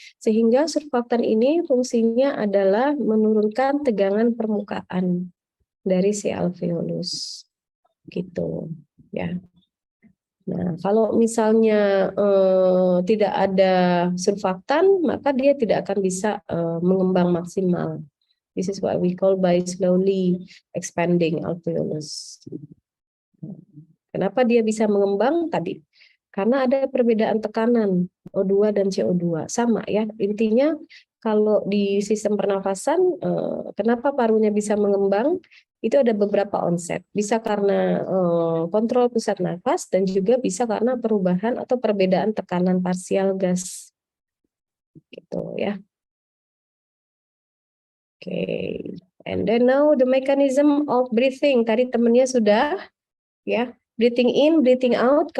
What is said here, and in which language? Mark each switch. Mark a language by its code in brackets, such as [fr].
[id] Sehingga surfaktan ini fungsinya adalah menurunkan tegangan permukaan dari si alveolus. Gitu, ya. Nah, kalau misalnya tidak ada surfaktan, maka dia tidak akan bisa mengembang maksimal. [en] This is what we call by slowly expanding alveolus. [id] Kenapa dia bisa mengembang tadi? Karena ada perbedaan tekanan O2 dan CO2. Sama ya, intinya kalau di sistem pernafasan, kenapa parunya bisa mengembang? Itu ada beberapa onset. Bisa karena kontrol pusat nafas dan juga bisa karena perubahan atau perbedaan tekanan parsial gas. Gitu ya. Oke. [en] And then now the mechanism of breathing. [id] Tadi temennya sudah ya. [en] Breathing in, breathing out.